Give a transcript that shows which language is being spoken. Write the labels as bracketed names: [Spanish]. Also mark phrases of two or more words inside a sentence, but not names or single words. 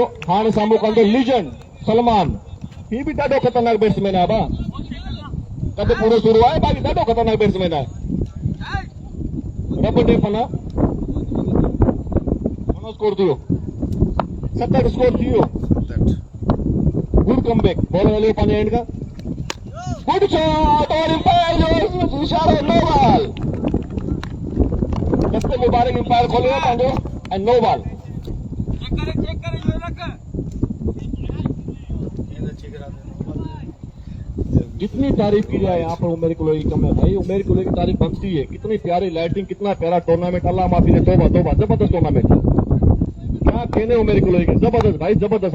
[Sindhi] हाणे साम्हूं कंदो लीजेंड सलमान। ही बि ॾाढो ख़तरनाक बैट्समैन आहे बा। कद पूरो शुरू आहे, बाक़ी ॾाढो ख़तरनाक बैट्समैन आहे। रब ॾे पना। स्कोर थियो 67 स्कोर थी वियो। [English] good comeback. [Sindhi] बॉल हलियो पंहिंजे हैंड खां। [English] good shot [Sindhi] और एम्पायर जो इशारो, [English] no ball. [Sindhi] रस्ते मुबारक एम्पायर खोले पंहिंजो ऐं [English] no ball. [Urdu] جتنی تعریف کی جائے یہاں پر عمیر کلوئی کم ہے بھائی. عمیر کلوئی کی تعریف بنتی ہے۔ کتنی پیاری لائٹنگ، کتنا پیارا ٹورنامنٹ. اللہ معافی دے، توبہ توبہ، زبردست ٹورنامنٹ۔ کیا کہنے عمیر کلوئی کے، زبردست بھائی، زبردست.